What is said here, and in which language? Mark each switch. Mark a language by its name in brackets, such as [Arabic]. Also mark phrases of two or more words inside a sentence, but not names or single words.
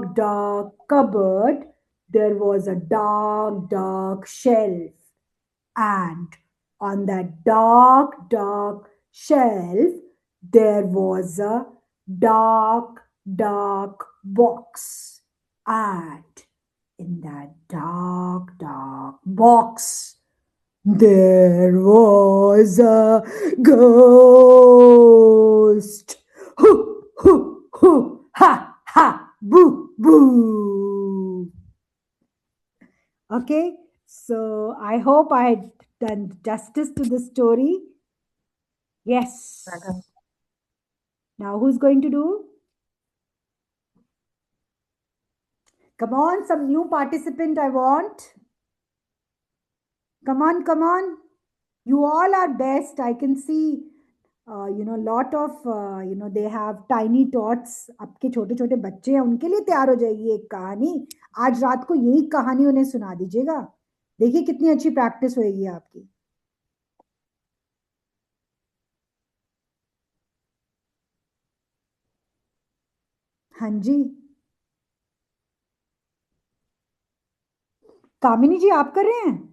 [English] dark cupboard there was a dark dark shelf, and on that dark dark shelf there was a dark dark box, and in that dark dark box there was a ghost. Hoo, hoo, hoo, ha, ha, boo, boo. Okay, so I hope I had done justice to the story. Yes. Now, who's going to do? Come on, some new participant I want. Come on, come on. You all are best. I can see, lot of, they have tiny tots. [Hindi] आपके छोटे छोटे बच्चे हैं, उनके लिए तैयार हो जाएगी एक कहानी। आज रात को यही कहानी उन्हें सुना दीजिएगा। देखिए कितनी अच्छी प्रैक्टिस होएगी आपकी। हाँ जी, कामिनी जी आप कर रहे हैं?